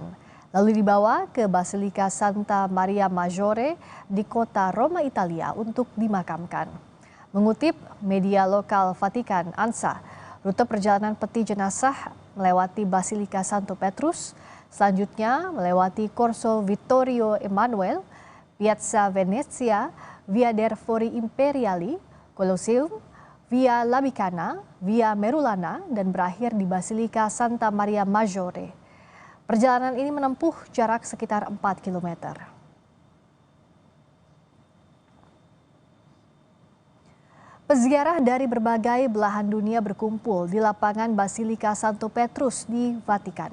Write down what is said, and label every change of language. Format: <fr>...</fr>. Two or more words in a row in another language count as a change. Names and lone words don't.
<id>Lalu dibawa ke Basilika Santa Maria Maggiore di kota Roma, Italia untuk dimakamkan. Mengutip media lokal Vatikan, ANSA, rute perjalanan peti jenazah melewati Basilika Santo Petrus, selanjutnya melewati Corso Vittorio Emanuele, Piazza Venezia, Via dei Fori Imperiali, Colosseum, Via Labicana, Via Merulana, dan berakhir di Basilika Santa Maria Maggiore. Perjalanan ini menempuh jarak sekitar 4 km. Peziarah dari berbagai belahan dunia berkumpul di lapangan Basilika Santo Petrus di Vatikan.</id>